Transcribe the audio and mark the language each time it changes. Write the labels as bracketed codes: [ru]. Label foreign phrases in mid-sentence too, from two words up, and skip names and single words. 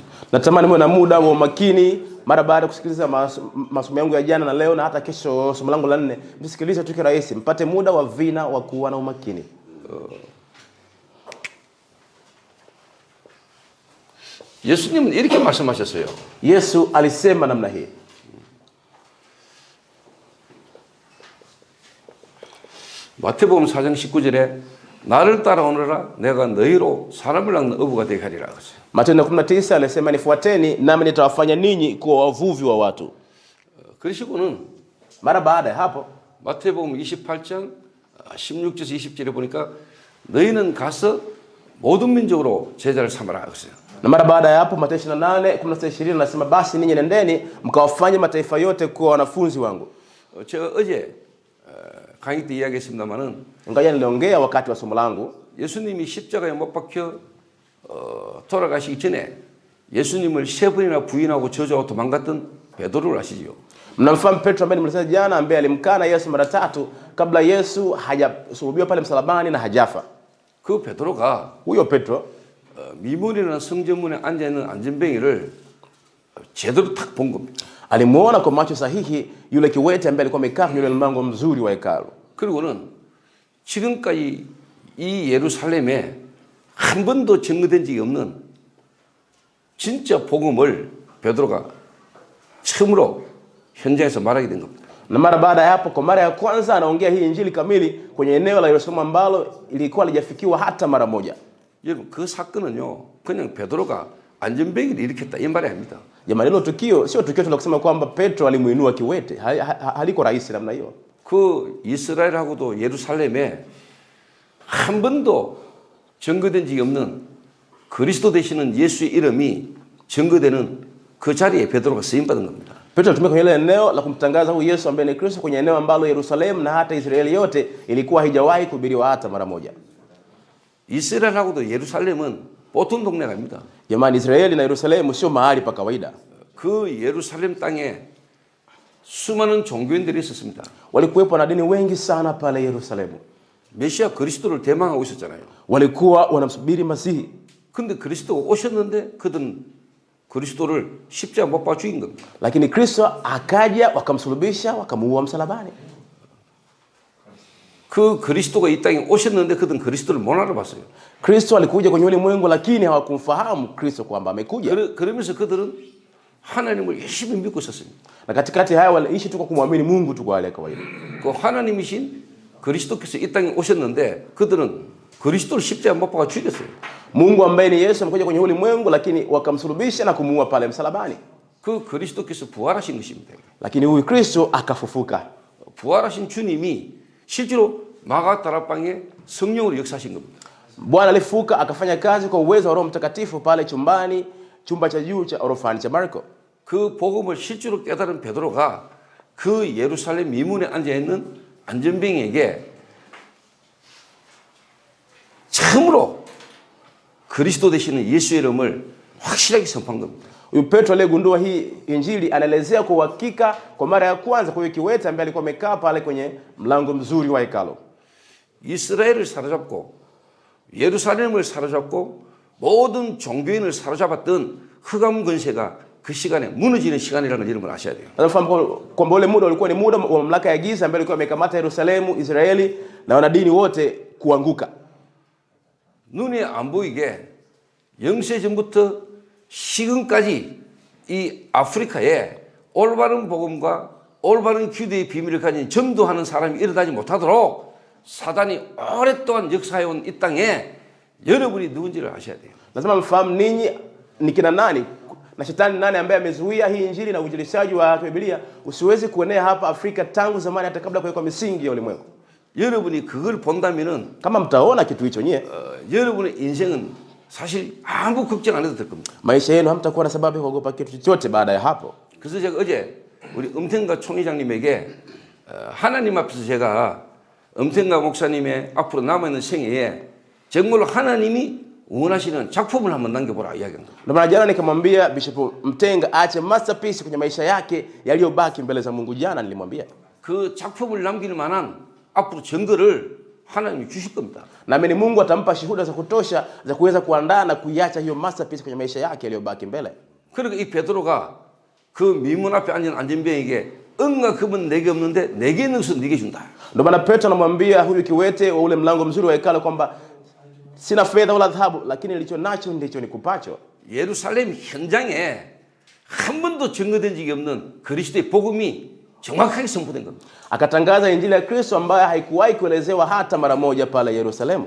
[sw] Natamani muwe na muda wa makini mara baada ya kusikiliza masomo yangu ya jana na leo na hata kesho somo langu la 4. Msikilize tu kirahisi, mpate muda wa vina wa kuwa na umakini. [ko] 예수님은 이렇게 말씀하셨어요. [sw] Yesu alisema namna hii. [ko] 마태복음 4장 19절에 나를 따라오너라 내가 너희로 사람을 낚는 어부가 되게 하리라 그랬어요. [sw] Matendo 19 alisema nifuateni nami nitawafanya ninyi kuwa wavuvi wa watu. [ko] 그러시고는 [sw] Mara baada ya hapo [ko] 마태복음 28장 16절에서 20절에 보니까 너희는 가서 모든 민족으로 제자를 삼아라 그랬어요. [sw] Na mara baada ya hapo Mathayo 28:16 nasema basi ninyi nendeni mkawafanye mataifa yote kuwa wanafunzi wangu. [ko] 제가 어제 강의 때 이야기했습니다만은 [sw] Ngoja niliongea wakati wa somo langu. [ko] 예수님이 십자가에 못 박혀 돌아가시기 전에 예수님을 3번이나 부인하고 저주하고 도망갔던 베드로를 아시지요? [sw] Mnamfahamu Petro ambaye nimeeleza jana ambaye alimkana Yesu mara 3 kabla Yesu hajasulubiwa pale msalabani na hajafa. [ko] 그 베드로가 [sw] Huyo Petro [ko] 미문이라는 성전문에 앉아 있는 안전뱅이를 제대로 탁 본 겁니다. [sw] alimuona kwa macho sahihi yule kiwete ambaye alikuwa amekaa kwenye mlango mzuri wa hekalu. [ko] 그리고는 지금까지 이 예루살렘에 한 번도 증거된 적이 없는 진짜 복음을 베드로가 처음으로 현장에서 말하게 된 겁니다. [sw] Na mara baada ya hapo kwa mara ya kwanza anaongea hii injili kamili kwenye eneo la Yerusalemu ambalo ilikuwa halijafikiwa hata mara moja. [ko] 여러분 그 사건은요 그냥 베드로가 안전뱅이를 일으켰다 이 말이 아닙니다. [sw] Jamani, hilo tukio sio tukio tu la kusema kwamba Petro alimuinua kiwete. Haliko rahisi namna hiyo. [ko] 그 이스라엘하고도 예루살렘에 한 번도 증거된 적이 없는 그리스도 되시는 예수의 이름이 증거되는 그 자리에 베드로가 쓰임 받은 겁니다. [sw] Petro alitumia kwenye ile eneo la kumtangaza huyu Yesu ambaye ni Kristo kwenye eneo ambalo Yerusalemu na hata Israeli yote ilikuwa haijawahi kuhubiriwa hata mara moja. [ko] 이스라엘하고도 예루살렘은 보통 동네가 아닙니다. [sw] Jamani, Israeli na Yerusalemu sio mahali pa kawaida. [ko] 그 예루살렘 땅에 수많은 종교인들이 있었습니다. [sw] Walikuwepo na dini wengi sana pale Yerusalemu. [ko] 메시아 그리스도를 대망하고 있었잖아요. [sw] Walikuwa wanamsubiri Masihi. [ko] 근데 그리스도가 오셨는데 그들은 그리스도를 십자가 못 박아 죽인 겁니다. [sw] Lakini Kristo akaja wakamsulubisha wakamuua msalabani. [ko] 그 그리스도가 이 땅에 오셨는데 그들은 그리스도를 못 알아봤어요. [sw] Kristo alikuja kwenye ulimwengu lakini hawakumfahamu Kristo kwamba amekuja. [ko] 그러면서 그들은 하나님을 열심히 믿고 있었습니다. [sw] Na katikati haya waliishi tu kwa kumwamini Mungu tu kwa hali ya kawaida. [ko] 그 하나님이신 그리스도께서 이 땅에 오셨는데 그들은 그리스도를 십자가 못 박아 죽였어요. [sw] Mungu ambaye ni Yesu amekuja kwenye ulimwengu lakini wakamsulubisha na kumuua pale msalabani. [ko] 그 그리스도께서 부활하신 것입니다. [sw] Lakini huyu Kristo akafufuka. [ko] 부활하신 주님이 실제로 마가다락방에 성령으로 역사하신 겁니다. [sw] Bwana alifufuka akafanya kazi kwa uwezo wa Roho Mtakatifu pale chumba cha juu cha orofani cha Marko. [ko] 그 복음을 실제로 깨달은 베드로가 그 예루살렘 미문에 앉아 있는 안전병에게 처음으로 그리스도 되시는 예수의 이름을 확실하게 선포한 겁니다. [sw] Huyu Petro aliyegundua hii injili anaelezea kwa uhakika kwa mara ya kwanza kwa kiwete ambaye alikuwa amekaa pale kwenye mlango mzuri wa hekalu. [ko] 이스라엘을 사로잡고 예루살렘을 사로잡고 모든 종교인을 사로잡았던 흑암 권세가 그 시간에 무너지는 시간이라는 걸 여러분 아셔야 돼요. [sw] Nafahamu kwamba ule muda ulikuwa ni muda wa mamlaka ya giza ambaye alikuwa amekamata Yerusalemu, Israeli na wanadini wote kuanguka. [ko] 눈에 안 보이게 영세 전부터 지금까지 이 아프리카에 올바른 복음과 올바른 기도의 비밀을 가진 전도하는 사람이 일어나지 못하도록 사단이 오랫동안 역사해온 이 땅에 여러분이 누군지를 아셔야 돼요. [sw] Lazima mfahamu ninyi ni kina nani na shetani nani ambaye amezuia hii injili na uinjilishaji wa Biblia usiweze kuenea hapa Afrika tangu zamani hata kabla kuwekwa misingi ya ulimwengu. [ko] 여러분이 그걸 본다면은 [sw] Kama mtaona kitu hicho nyie, [ko] 여러분의 인생은 사실 아무 걱정 안 해도 될 겁니다. [sw] maisha yenu hamtakuwa na sababu ya kuogopa kitu chochote baada ya hapo. [ko] 그래서 제가 어제 우리 엄태가 총회장님에게 하나님 앞에서 제가 엄태가 목사님의 앞으로 남아있는 생애에 정말로 하나님이 원하시는 작품을 한번 남겨보라 이야기합니다. [sw] Ndio maana jana nikamwambia Bishop Mtenga aache masterpiece kwenye maisha yake yaliyobaki mbele za Mungu. Jana nilimwambia [ko] 그 작품을 남길 만한 앞으로 증거를 하나님이 주실 겁니다. [sw] naamini Mungu atampa shuhuda za kutosha za kuweza kuandaa na kuiacha hiyo masterpiece kwenye maisha yake yaliyobaki mbele. [ko] 그러니까 이 베드로가 그 미문 앞에 앉은 안전병에게 응가 금은 내게 없는데 내게 있는 것은 네게 준다. [sw] Ndio maana Petro anamwambia huyu kiwete wa ule mlango mzuri wa hekalu kwamba sina fedha wala dhahabu lakini nilicho nacho ndicho nikupacho. [ko] 예루살렘 현장에 한 번도 증거된 적이 없는 그리스도의 복음이 정확하게 선포된 겁니다. [sw] Akatangaza injili ya Kristo ambayo haikuwahi kuelezewa hata mara moja pale Yerusalemu.